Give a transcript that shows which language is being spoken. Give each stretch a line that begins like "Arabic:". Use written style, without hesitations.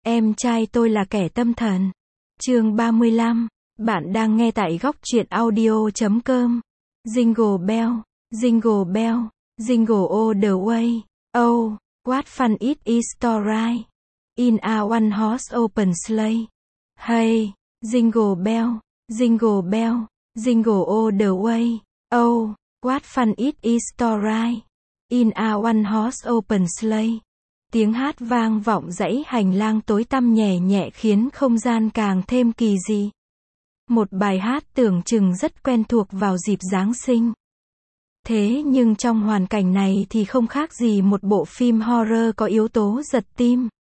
Vietnamese: Em trai tôi là kẻ tâm thần. Chương 35. Bạn đang nghe tại góc truyện audio.com.
English: Jingle bell, jingle bell, jingle all the way. Oh, what fun it is to ride in a one horse open sleigh. Hey, jingle bell, jingle bell, jingle all the way. Oh, what fun it is to ride in a one horse open sleigh.
Vietnamese: Tiếng hát vang vọng dãy hành lang tối tăm nhè nhẹ khiến không gian càng thêm kỳ dị. Một bài hát tưởng chừng rất quen thuộc vào dịp Giáng sinh. Thế nhưng trong hoàn cảnh này thì không khác gì một bộ phim horror có yếu tố giật tim.